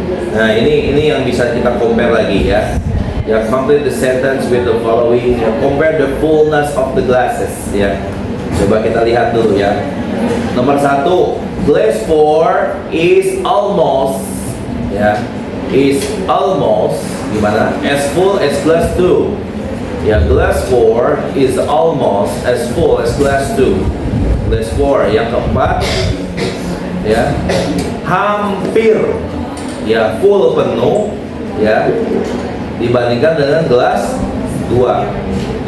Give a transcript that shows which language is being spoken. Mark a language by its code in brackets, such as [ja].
[id] Nah ini yang bisa kita compare lagi ya. [en] Ya, complete the sentence with the following. Ya, compare the fullness of the glasses ya. [id] Coba kita lihat dulu ya. Nomor 1, [en] glass 4 is almost [id] ya, is almost gimana? [en] As full as glass 2. Ya, glass 4 is almost as full as glass 2. [id] Glass 4 yang keempat ya, hampir ya full penuh ya dibandingkan dengan gelas 2.